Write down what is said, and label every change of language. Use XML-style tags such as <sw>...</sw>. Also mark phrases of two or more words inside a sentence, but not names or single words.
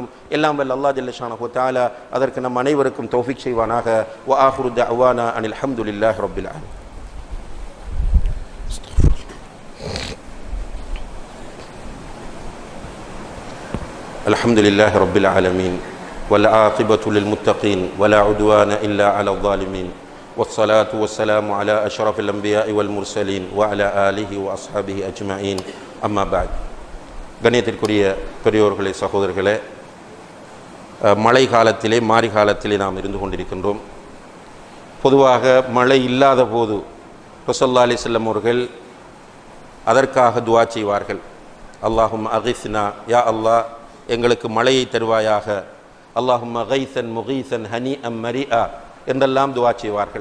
<ta>எல்லாம் வல்ல அல்லாஹ்</ta> <ar>جل شأنه تعالى</ar> <ta>அதற்கு நம் அனைவருக்கும் தௌஃபீக் செய்வானாக.</ta> <ar>وآخر دعوانا أن الحمد لله رب العالمين. الحمد لله رب العالمين والعاقبة للمتقين ولا عدوان إلا على الظالمين والصلاة والسلام على أشرف الأنبياء والمرسلين وعلى آله وأصحابه أجمعين أما بعد.</ar> <ta>கண்ணியத்திற்குரிய பெரியோர்களே, சகோதரர்களே, மழை காலத்திலே மாரி காலத்திலே நாம் இருந்து கொண்டிருக்கின்றோம். பொதுவாக மழை இல்லாத போது</ta> <ar>رسول الله عليه وسلم</ar> <ta>அவர்கள் அதற்காக துஆ செய்வார்கள்.</ta> <ar>اللهم أغثنا,</ar> <ta>யா அல்லாஹ் எங்களுக்கு மழையை தருவாயாக,</ta> <ar>اللهم غيثا مغيثا هنيئا مريئا</ar> <ta>என்றெல்லாம் துஆ செய்வார்கள்.</ta>